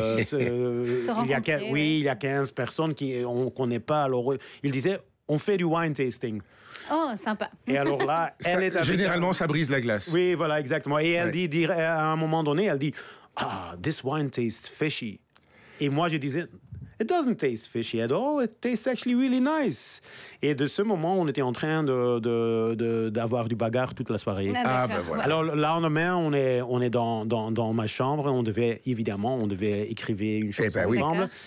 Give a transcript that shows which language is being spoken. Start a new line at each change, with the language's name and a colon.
French: il y a 15 personnes qu'on ne connaît pas. Alors, il disait, on fait du wine tasting. Oh, sympa. Et alors là, généralement, ça brise la glace. Oui, voilà, exactement. Et elle dit, à un moment donné, elle dit,
English: this wine tastes fishy.
French: Et moi, je disais,
English: it doesn't taste fishy at all. It tastes actually really nice.
French: Et de ce moment, on était en train d'avoir du bagarre toute la soirée. Voilà. Alors, le lendemain, on est dans ma chambre. On devait écrire une chanson ensemble.